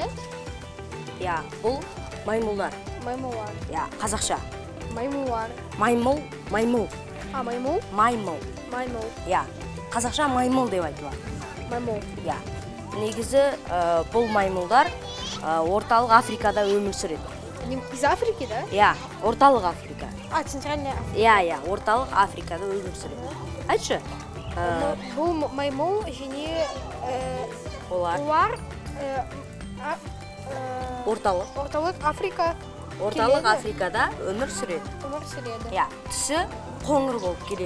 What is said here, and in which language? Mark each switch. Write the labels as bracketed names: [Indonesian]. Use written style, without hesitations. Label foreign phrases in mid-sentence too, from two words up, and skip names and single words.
[Kazakh] Я, бұл маймылдар. Маймылар. Я, қазақша. Маймылар. Маймыл. Маймыл? Маймыл. Маймыл. Я, қазақша маймыл деп айтылады. Маймыл. Я. Негізі бұл маймылдар орталық Африкада өмір сүреді. [Russian] Из Африки, да? [Kazakh] Я, орталық Африка. [Russian] Центральная Африка. [Kazakh] Я, орталық Африкада өмір сүреді. Айтшы. Бұл маймыл және Олар орталық Африка. Орталық Африкада өмір сүреді. Я, түсі қоңыр болып келеді.